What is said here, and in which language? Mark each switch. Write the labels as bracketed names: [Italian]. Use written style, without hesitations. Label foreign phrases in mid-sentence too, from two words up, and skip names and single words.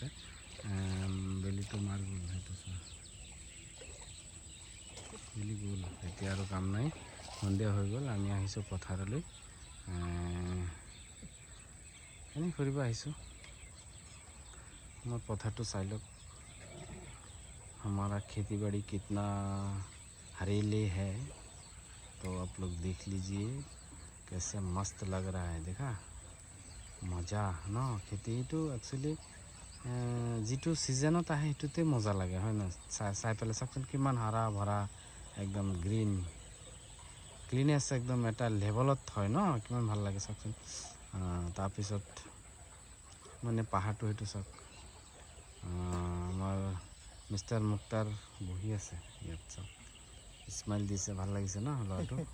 [Assamese] বেলিটো মাৰ গ'ল, সেইটো বেলি গ'ল, এতিয়া আৰু কাম নাই, সন্ধিয়া হৈ গ'ল। আমি আহিছোঁ পথাৰলৈ, এনেই ফুৰিব আহিছোঁ। মই পথাৰটো চাই লওক, [Hindi] हमारा खेती बाड़ी कितना हरीले है, तो आप लोग देख लीजिए कैसे मस्त लग रहा है। देखा मजा न, [Assamese] খেতিটো একচুৱেলি যিটো ছিজনত আহে সেইটোতে মজা লাগে, হয় ন? চাই পেলাই চাওকচোন কিমান হাৰা ভৰা, একদম [English] green cleanness, [Assamese] একদম এটা লেভেলত হয় ন, কিমান ভাল লাগে চাওকচোন। তাৰপিছত মানে পাহাৰটো সেইটো চাওক, আমাৰ মিষ্টাৰ মুক্তাৰ বহি আছে ইয়াত, চাওক স্মাইল দিছে, ভাল লাগিছে ন ল'ৰাটো।